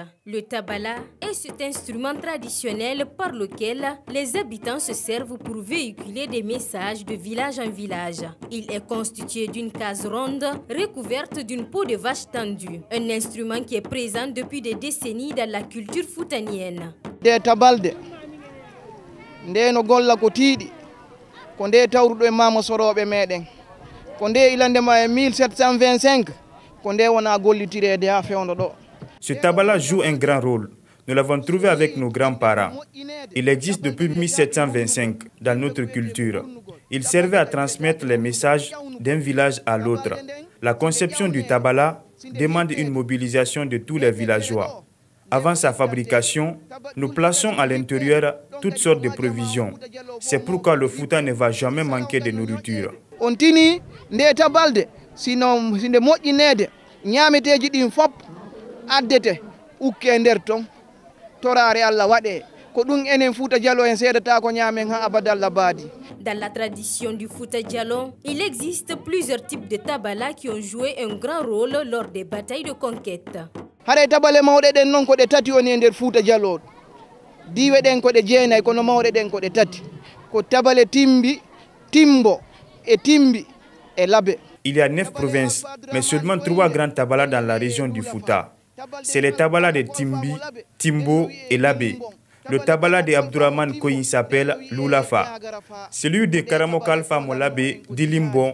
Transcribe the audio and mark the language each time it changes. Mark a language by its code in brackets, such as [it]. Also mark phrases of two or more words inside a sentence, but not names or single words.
[fr] Le tabala est cet instrument traditionnel par lequel les habitants se servent pour véhiculer des messages de village en village. Il est constitué d'une case ronde recouverte d'une peau de vache tendue. Un instrument qui est présent depuis des décennies dans la culture foutanienne. [ff] Des tabalde, nde no golla ko tiidi, ko nde tawrudo e mama sorobe meden, ko nde ilandema e 1725. [fr] Ce tabala joue un grand rôle. Nous l'avons trouvé avec nos grands-parents. Il existe depuis 1725 dans notre culture. Il servait à transmettre les messages d'un village à l'autre. La conception du tabala demande une mobilisation de tous les villageois. Avant sa fabrication, nous plaçons à l'intérieur toutes sortes de provisions. C'est pourquoi le Fouta ne va jamais manquer de nourriture. [ff] On tini nde tabalde sino sinde moƴƴinede ñameteji ɗin fop addete ukke nder ton torare Allah waɗe ko ɗum enen Fouta Djalo en seedata ko ñamen ha abadallah baadi. [fr] Dans la tradition du Fouta Djalo, il existe plusieurs types de tabala qui ont joué un grand rôle lors des batailles de conquête. [ff] Hare tabale mawɗe ɗen noon ko ɗe tati woni e nder Fouta Djalo. Diwe ɗen ko ɗe jeenayi kono mawɗe ɗen ko ɗe tati. Ko tabale timbi, timbo et timbi et labé. [fr] Il y a 9 provinces, mais seulement 3 grands tabalas dans la région du Fouta. C'est les tabalas de Timbi, Timbo et Labé. Le tabala de Abdourahmane Koyin s'appelle Loulafa. Celui de Karamokal Famo Labé, Dilimbon.